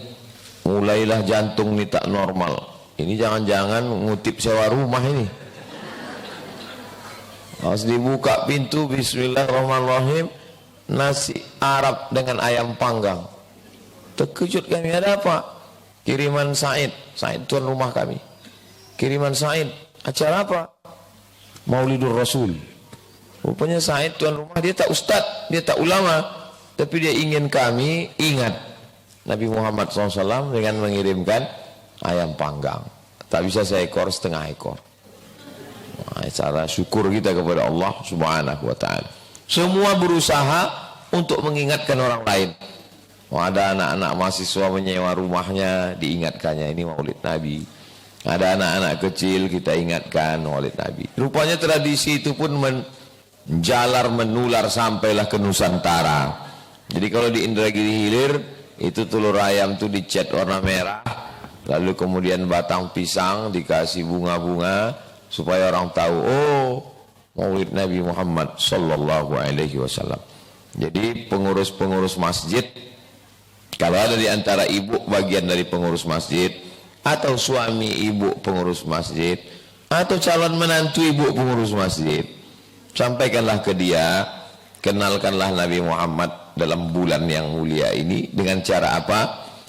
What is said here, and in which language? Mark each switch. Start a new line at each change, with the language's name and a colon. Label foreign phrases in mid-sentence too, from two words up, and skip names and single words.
Indonesian: Mulailah jantung ini tak normal. Ini jangan-jangan ngutip sewa rumah ini. Pas dibuka pintu, bismillahirrahmanirrahim, nasi Arab dengan ayam panggang. Terkejut kami, ada apa? Kiriman Said, Said tuan rumah kami. Kiriman Said, acara apa? Maulidur Rasul. Rupanya Said tuan rumah, dia tak ustad, dia tak ulama, tapi dia ingin kami ingat Nabi Muhammad SAW dengan mengirimkan ayam panggang. Tak bisa seekor, setengah ekor. Nah, cara syukur kita kepada Allah
Arabic: سبحانه وتعالى.
Indonesian: Semua berusaha untuk mengingatkan orang lain. Ada anak-anak mahasiswa menyewa rumahnya, diingatkannya ini maulid Nabi. Ada anak-anak kecil kita ingatkan maulid Nabi. Rupanya tradisi itu pun menjalar, menular sampailah ke Nusantara. Jadi kalau di Indragiri Hilir itu telur ayam itu dicat warna merah, lalu kemudian batang pisang dikasih bunga-bunga supaya orang tahu, oh, maulid Nabi Muhammad
Arabic: صلى الله عليه وسلم.
Indonesian: Jadi pengurus-pengurus masjid, kalau ada di antara ibu bagian dari pengurus masjid, atau suami ibu pengurus masjid, atau calon menantu ibu pengurus masjid, sampaikanlah ke dia, kenalkanlah Nabi Muhammad dalam bulan yang mulia ini dengan cara apa?